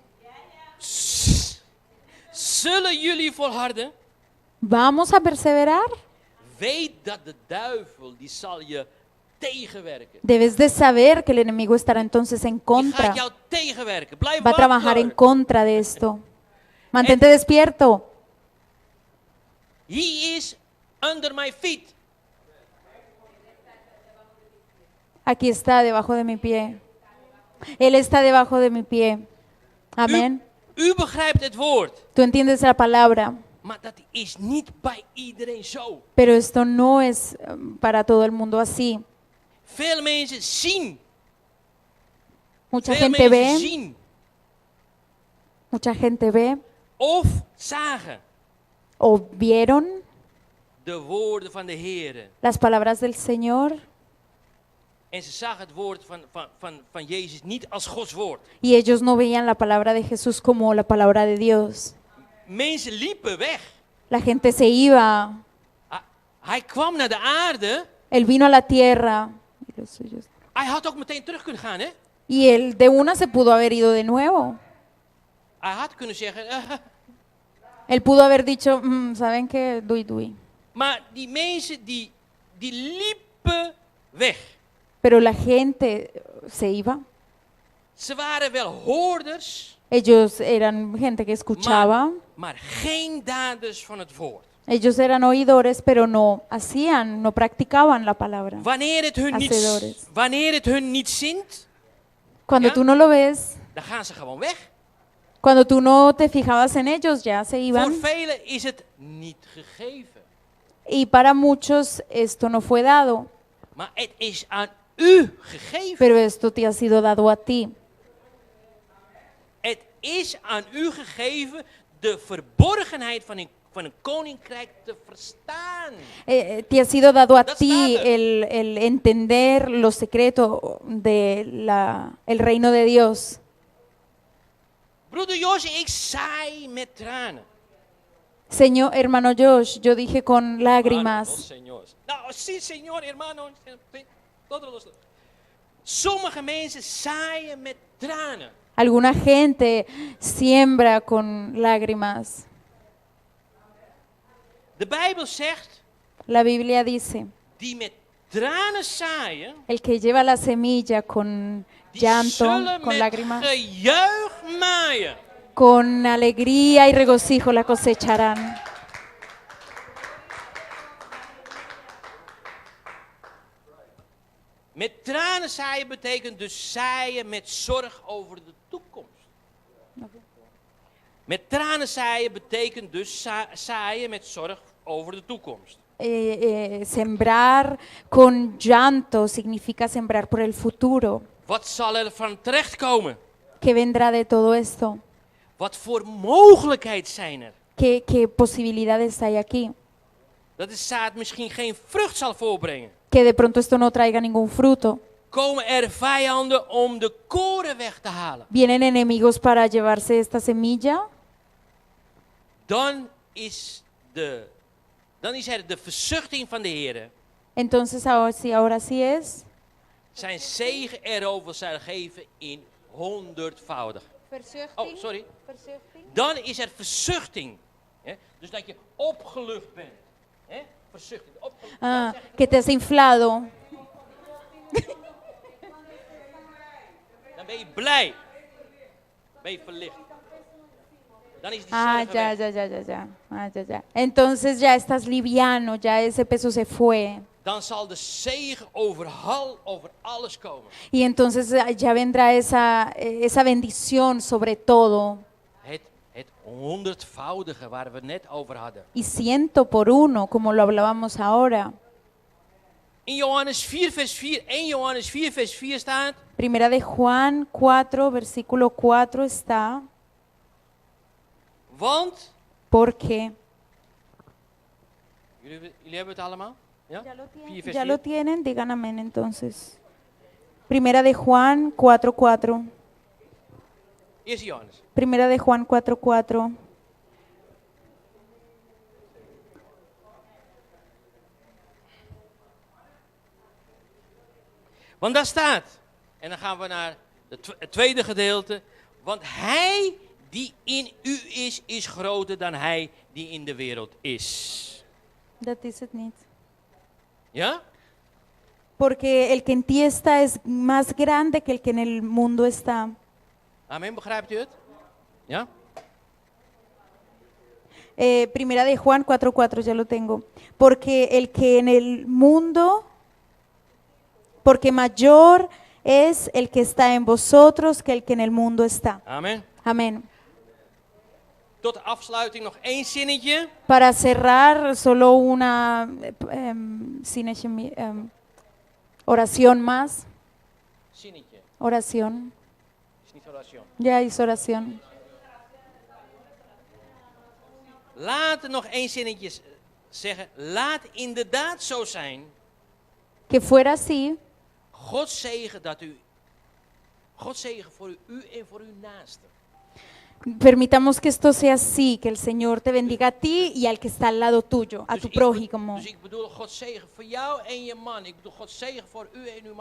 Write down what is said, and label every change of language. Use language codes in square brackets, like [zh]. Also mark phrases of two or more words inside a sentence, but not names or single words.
[nl] Zullen jullie volharden? [es] Vamos a perseverar. [nl] Weet dat de duivel, die zal je tegenwerken. [es] Debes de saber que el enemigo estará entonces en [nl] Die [es] contra. [nl] gaat jou tegenwerken. Blijf [es] Va a trabajar en [nl] wakker. [es] contra de esto. Mantente despierto. [en] He is under my feet. [es] Aquí está debajo de mi pie. Él está debajo de mi pie. Amén. [nl] U begrijpt het woord. [es] Tú entiendes la palabra, [nl] Maar dat is niet bij iedereen zo. [es] pero esto no es para todo el mundo así. [nl] Veel mensen zien. [es] Mucha [nl] Veel [es] gente [nl] mensen [es] ve, [nl] zien. [es] mucha gente ve [nl] Of zagen [es] o vieron [nl] de woorden van de Heer. [es] las palabras del Señor [nl] En ze zagen het woord van Jezus niet als Gods woord. [es] y ellos no veían la palabra de Jesús como la palabra de Dios. [nl] Mensen liepen weg. [es] La gente se iba, [nl] Hij kwam naar de aarde. [es] él vino a la tierra y los suyos- [nl] Hij had ook meteen terug kunnen gaan, hè? [es] y él de una se pudo haber ido de nuevo. [nl] Hij had kunnen zeggen, [es] Él pudo haber dicho, ¿saben qué? Dui, dui. [nl] maar die mensen die liepen weg. [es] Pero la gente se iba. [nl] Ze waren wel hoorders, [es] Ellos eran gente que escuchaba. [nl] maar geen daders van het woord. [es] Ellos eran oidores, pero no hacían, no practicaban la palabra. [nl] Wanneer het hun niet zint, [es] Cuando ¿Ya? tú no lo ves, [nl] dan gaan ze gewoon weg. [es] cuando tú no te fijabas en ellos, ya se [nl] Voor [es] iban. [nl] velen is het niet gegeven. [es] Y para muchos esto no fue dado, [nl] Maar het is aan u gegeven. [es] pero esto te ha sido dado a ti. [nl] Het is aan u gegeven de verborgenheid van een koninkrijk te verstaan. [es] Te ha sido dado a [nl] Dat [es] ti [nl] staat er. [es] el entender los secretos de el reino de Dios. [nl] Broeder Jos, ik saai met tranen. [es] Señor, hermano Josh, yo dije con Oh, lágrimas. Señor. Nou, sí, señor, hermano. [nl] Sommige mensen saaien met tranen. [es] Alguna gente siembra con lágrimas. [nl] De Bijbel zegt, [es] La Biblia dice, [nl] die met tranen zaaien, [es] el que lleva la semilla con [nl] die [es] llanto, [nl] zullen [es] con [nl] met [es] lágrimas, [nl] gejuich maaien. [es] con alegría y regocijo la cosecharán. [nl] Met tranen zaaien betekent dus zaaien met zorg over de toekomst. Met tranen zaaien betekent dus zaaien met zorg over de toekomst. [es] Sembrar con llanto significa sembrar por el futuro. [nl] Wat zal er van terechtkomen? [es] ¿Qué vendrá de todo esto? [nl] Wat voor mogelijkheid zijn er? [es] ¿Qué posibilidades hay aquí? [nl] Dat de zaad misschien geen vrucht zal voorbrengen. [es] Que de pronto esto no traiga ningún fruto. [nl] Komen er vijanden om de koren weg te halen? [es] ¿Vienen enemigos para llevarse esta semilla? [nl] Dan is er de verzuchting van de Heer. [es] Entonces ahora sí es. [nl] Zijn zegen erover zal geven in 100-voudig. Oh, sorry. Dan is er verzuchting. Hè? Dus dat je opgelucht bent. Hè? Verzuchting. [es] Ah, que te has inflado. [nl] Dan ben je blij. Ben je verlicht. Dan is die [es] Ah, [nl] zorgen [es] ya, [nl] weg. [es] ya. Ah, ya. Entonces ya estás liviano, ya ese peso se fue. [nl] Dan zal de zegen over alles komen. [es] Y entonces ya vendrá esa bendición sobre todo. [nl] Het 100-voudige waar we het net over hadden. [es] Y 100 por 1, como lo hablábamos ahora. [nl] In Johannes 4 vers 4, 1 Johannes 4 vers 4 staat. [es] Primera de Juan 4, versículo 4 está. [nl] Want, [es] Porque. [nl] jullie hebben het allemaal? Ja? 4 vers [es] Ya [nl] 4. [es] lo tienen, digan amén entonces. Primera de Juan 4, 4. [nl] Eerste Johannes. [es] Primera de Juan 4, 4. [nl] Want daar staat, en dan gaan we naar het tweede gedeelte. Want hij die in u is groter dan hij die in de wereld is. Dat is het niet. Ja? [es] Porque el que en ti está es más grande que el que en el mundo está. [nl] Amen, begrijpt u het? Ja? [es] Primera de Juan 4, 4, ya lo tengo. Porque el que en el mundo, porque mayor es el que está en vosotros que el que en el mundo está. [nl] Amen. [es] Amén. [nl] Tot afsluiting nog één zinnetje. [es] Para cerrar, solo una oración más. [nl] Zinnetje. [es] Oración. [nl] Is niet oratie. [es] Ya hizo oración. [nl] Laat nog één zinnetje zeggen. Laat inderdaad zo zijn. [es] Que fuera así. [nl] God zegen voor u en voor uw naaste. [es] Permitamos que esto sea así, que el Señor te bendiga a ti y al que está al lado tuyo, a tu prójimo. [nl] Dus ik bedoel God zegen voor jou en je man. Ik bedoel God zegen voor u en uw man.